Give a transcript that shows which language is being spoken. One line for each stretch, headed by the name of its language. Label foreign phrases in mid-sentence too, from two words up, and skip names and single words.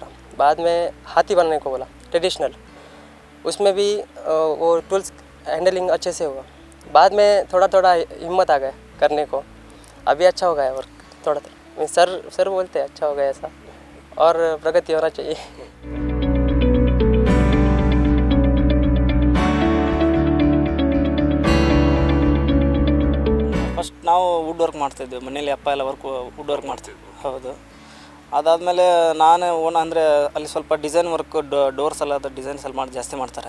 Hindi: बाद में हाथी बनाने को बोला ट्रेडिशनल. उसमें भी वो
English: tools handling
Hindi: अच्छे से हुआ. बाद में थोड़ा हिम्मत आ गया करने को. अभी अच्छा हो गया वर्क थोड़ा. सर बोलते हैं अच्छा हो गया ऐसा और प्रगति होना चाहिए.
Kannada: ಫಸ್ಟ್ ನಾವು
English: wood work
Kannada: ಮಾಡ್ತಿದ್ವಿ ಮನೇಲಿ. ಅಪ್ಪ ಎಲ್ಲ
English: wood work
Kannada: ಮಾಡ್ತಿದ್ವಿ. ಹೌದು. ಅದಾದಮೇಲೆ ನಾನು ಅಂದರೆ ಅಲ್ಲಿ ಸ್ವಲ್ಪ
English: design work doors
Kannada: ಎಲ್ಲ ಅದು ಡಿಸೈನ್ಸ್ ಎಲ್ಲ ಜಾಸ್ತಿ ಮಾಡ್ತಾರೆ.